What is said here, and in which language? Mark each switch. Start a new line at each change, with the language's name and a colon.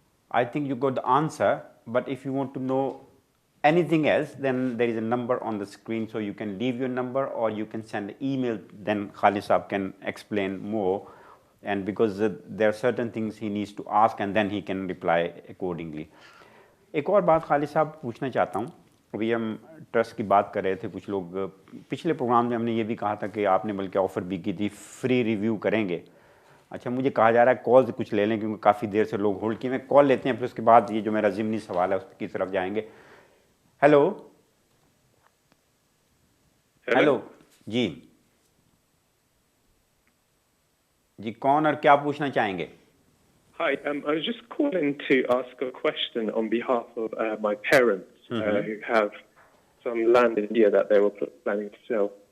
English: I think you got the answer, but if you want to know anything else, then there is a number on the screen, so you can leave your number or you can send an email, then Khalid Saab can explain more. And because there are certain things he needs to ask and then he can reply accordingly.
Urdu: ایک اور بات خالد صاحب پوچھنا چاہتا ہوں. ابھی ہم trust کی بات کر رہے تھے, کچھ لوگ پچھلے پروگرام میں ہم نے یہ بھی کہا تھا کہ آپ نے بلکہ آفر بھی کی تھی فری ریویو کریں گے. اچھا مجھے کہا جا رہا ہے کال سے کچھ لے لیں کیونکہ کافی دیر سے لوگ ہولڈ کیے. میں کال لیتے ہیں پھر اس کے بعد یہ جو میرا ضمنی سوال ہے اس کی طرف جائیں گے. ہیلو جی کون اور کیا پوچھنا چاہیں گے؟
English: Hi, I was just calling to ask a question on behalf of my parents who have some land in India that they were planning to sell.